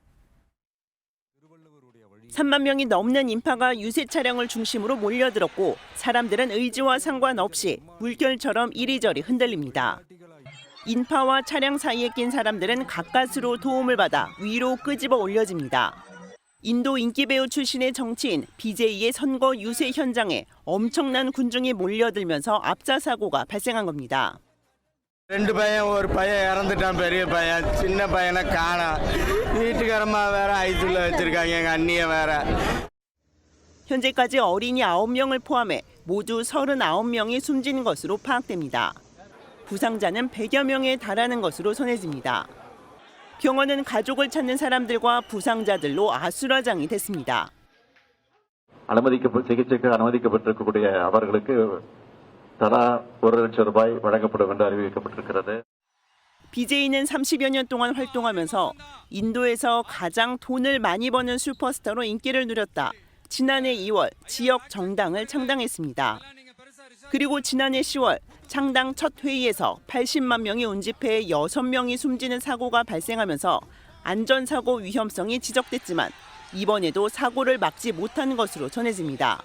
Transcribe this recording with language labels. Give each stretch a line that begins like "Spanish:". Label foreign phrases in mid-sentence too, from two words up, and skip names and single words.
Korean: 3만 명이 넘는 인파가 유세 차량을 중심으로 몰려들었고 사람들은 의지와 상관없이 물결처럼 이리저리 흔들립니다. 인파와 차량 사이에 낀 사람들은 가까스로 도움을 받아 위로 끄집어 올려집니다. 인도 인기 배우 출신의 정치인 BJ의 선거 유세 현장에 엄청난 군중이 몰려들면서 압사 사고가 발생한 겁니다.
Tamil: ரெண்டு பையன் ஒரு பையன் இறந்துட்டான் பெரிய பையன் சின்ன பையனை காணா வீட்டுக்காரம்மா வேற ஐசியூல வச்சிருக்காங்க எங்க அண்ணிய வேற
Korean: 현재까지 어린이 9명을 포함해 모두 39명이 숨진 것으로 파악됩니다. 부상자는 100여 명에 달하는 것으로 전해집니다. 병원은 가족을 찾는 사람들과 부상자들로 아수라장이 됐습니다.
Tamil: சிகிச்சைக்கு அனுமதிக்கப்பட்டிருக்கக்கூடிய அவர்களுக்கு தலா 1,00,000 ரூபாய் வழங்கப்படும் என்று அறிவிக்கப்பட்டிருக்கிறது.
Korean: BJ는 30여 년 동안 활동하면서 인도에서 가장 돈을 많이 버는 슈퍼스타로 인기를 누렸다. 지난해 2월 지역 정당을 창당했습니다. 그리고 지난해 10월 창당 첫 회의에서 80만 명이 운집해 6명이 숨지는 사고가 발생하면서 안전사고 위험성이 지적됐지만 이번에도 사고를 막지 못한 것으로 전해집니다.